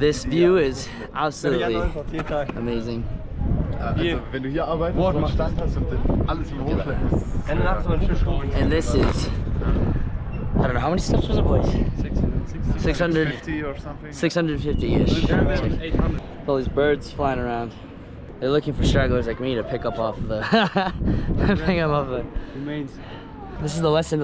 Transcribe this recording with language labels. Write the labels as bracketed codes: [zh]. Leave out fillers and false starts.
[en] this view is absolutely amazing. [de] Also, wenn du hier arbeitest, wo du Stand hast und dann alles im Hochschleppen musst. [en] And this is, I don't know, how many steps was it, boys? 600. 650 or something. 650-ish. All these birds flying around. They're looking for stragglers like me to pick up off the, pick them off the. This is the lesson.